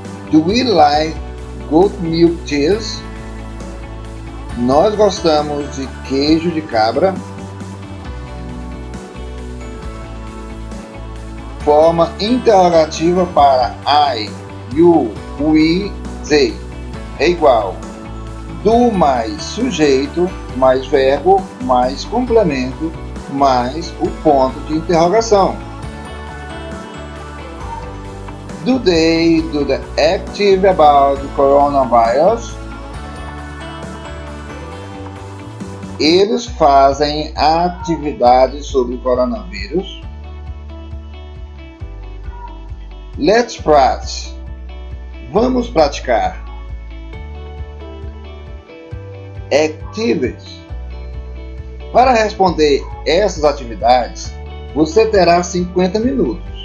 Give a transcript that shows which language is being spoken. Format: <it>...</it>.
<en>Do we like goat milk cheese?</en> <pt>Nós gostamos de queijo de cabra? Forma interrogativa para I, you, we, they é igual do mais sujeito, mais verbo, mais complemento, mais o ponto de interrogação.</pt> <en>Do they do the active about the coronavirus?</en> <pt>Eles fazem atividades sobre o coronavírus?</pt> <en>Let's practice.</en> <pt>Vamos praticar. Activities. Para responder essas atividades, você terá 50 minutos.</pt>